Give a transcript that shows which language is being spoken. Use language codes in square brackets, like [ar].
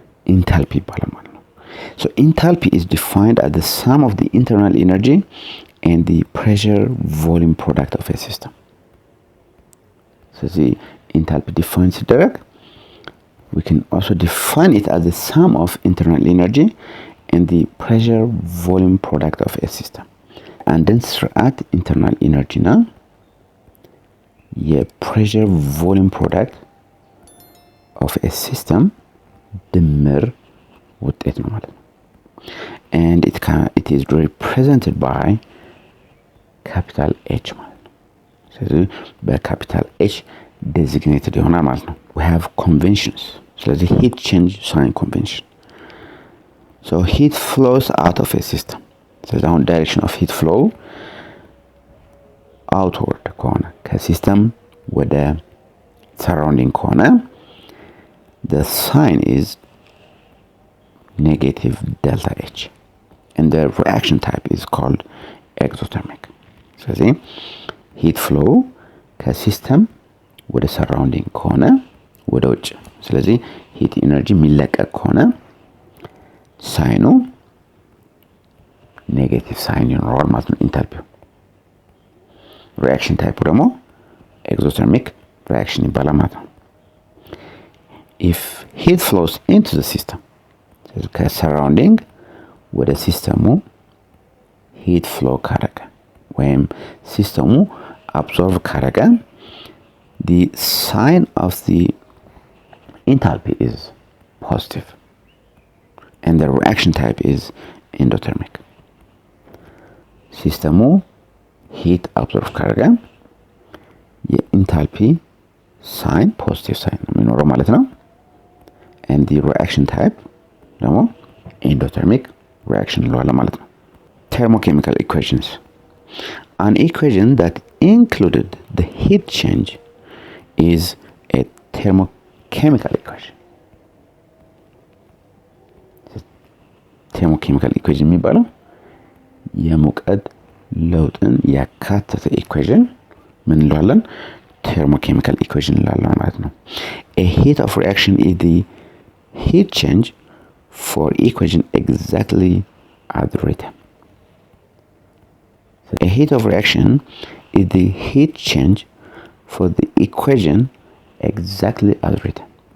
[am] ኢንታልፒ ይባላል ማለት ነው። [en] So enthalpy is defined as the sum of the internal energy and the pressure volume product of a system. ስለዚህ enthalpy define [am] ሲደረግ [en] we can also define it as the sum of internal energy and the pressure volume product of a system. [am] አንድን ስርዓት [en] internal energy [am] እና የፕሬሸር ቮሊዩም ፕሮዳክት [en] of a system [am] ድምር ውጤት ነው ማለት ነው። [en] and it is represented by capital H ማለት ነው። ስለዚህ በካፒታል H designated [am] ይሆናል ማለት ነው። [en] we have conventions ስለዚህ heat change sign convention. so heat flows out of a system [am] ስለዚህ አሁን [en] direction of heat flow outward [am] ከሆነ ከሲስተም ወደ [en] surrounding ከሆነ the sign is negative delta H and the reaction type is called exothermic. [am] ስለዚህ [en] heat flow [am] ከሲስተም ወደ surrounding ከሆነ ወደ ውጭ ስለዚህ [en] heat energy [am] የሚለቀቅ ከሆነ ሳይኑ [en] ኔጌቲቭ ሳይን [am] ይኖረዋል ማለት ነው [en] ኢንተልፒው። ሪአክሽን ታይፑ ደግሞ ኤግዞተርሚክ ሪአክሽን [am] ይባላል ማለት ነው። [en] if heat flows into the system [am] ከሰራውንዲንግ ወደ ሲስተሙ [en] ሂት ፍሎ ካረገ ወይም ሲስተሙ አብዞርቭ ካረገ the sign of the enthalpy is positive and the reaction type is endothermic. ሲስተሙ ሂት አብዞርቭ ካረገ የኢንታልፒ ሳይን ፖዚቲቭ ሳይን [am] ነው የሚኖረው ማለት ነው። [en] and the reaction type ደግሞ endothermic reaction [am] እንለዋለን ማለት ነው። [en] thermochemical equations an equation that included the heat change is a thermochemical equation. thermochemical equation [am] የሚባለው የሙቀት ለውጥን ያካተተ ኢኩዌሽን ምን እንለዋለን? [en] thermochemical equation [am] እንለዋለን ማለት ነው። [en] a heat of reaction is the heat change for equation exactly as written. So a heat of reaction is the heat change for the equation exactly as written.